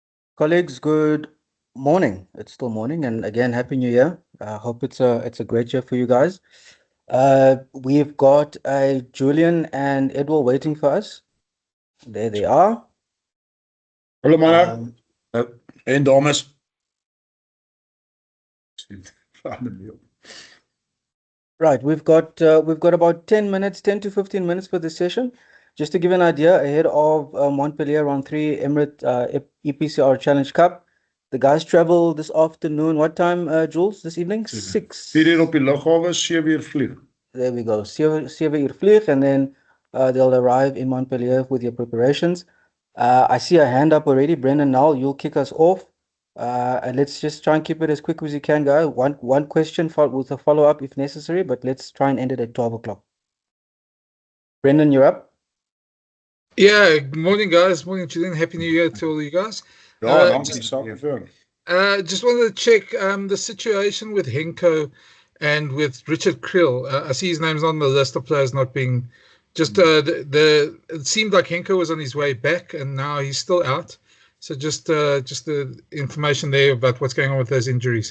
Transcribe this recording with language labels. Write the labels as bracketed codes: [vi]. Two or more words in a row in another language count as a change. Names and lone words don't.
[en] Colleagues, good morning. It's still morning, and again, Happy New Year. I hope it's a great year for you guys. We've got Julian and Edwill waiting for us. There they are. [af] Hallo manne, Um, en dames. [en] right, we've got about 10 minutes, 10 to 15 minutes for this session. Just to give an idea, ahead of Montpellier Round 3 Emirate EPCR Challenge Cup. The guys travel this afternoon. What time, Jules? This evening? 6. [af] 4 uur op die lughawe, 7 uur vlieg. [en] There we go. [af] 7 uur vlieg, [en] and then they'll arrive in Montpellier with your preparations. I see a hand up already. Brendan, now you'll kick us off. And let's just try and keep it as quick as you can, guys. One question with a follow-up if necessary, but let's try and end it at 12 o'clock. Brendan, you're up. Yeah, good morning, guys. Morning, Julian. Happy New Year to all you guys. [af] Ja, dankie, saak vir. [en] Just wanted to check the situation with Henko and with Richard Krill. I see his name's on the list of players not being just it seemed like Henko was on his way back and now he's still out. So just the information there about what's going on with those injuries.